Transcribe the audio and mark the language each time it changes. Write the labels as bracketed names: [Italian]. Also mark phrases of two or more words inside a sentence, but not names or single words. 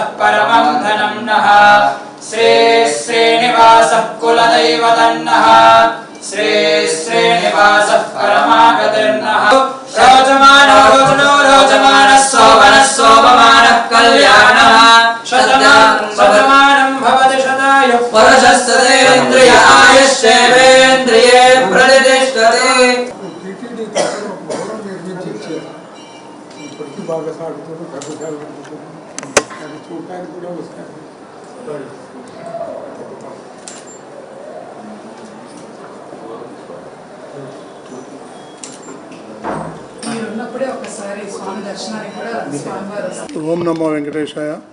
[Sanskrit] परमं धनं नः श्री श्रीनिवासः कुलदैवदन्नः श्री श्रीनिवासः परमागतिर्नः रोचमानो रोचनो रोचमानः शोभनः शोभमानः कल्याणः शतमानं भवति शतायुः पुरुषस्तेन्द्रिय आयुष्येवेन्द्रिये प्रतिष्ठते. [Telugu] టీటీడీ తరఫున భవనం నిర్మించి ఇచ్చారు. ఇప్పటికీ బాగా సాగుతుంది, కట్టుదల అది చూడటానికి కూడా వస్తారు. [Sanskrit] ओं नमो वेङ्कटेशाय.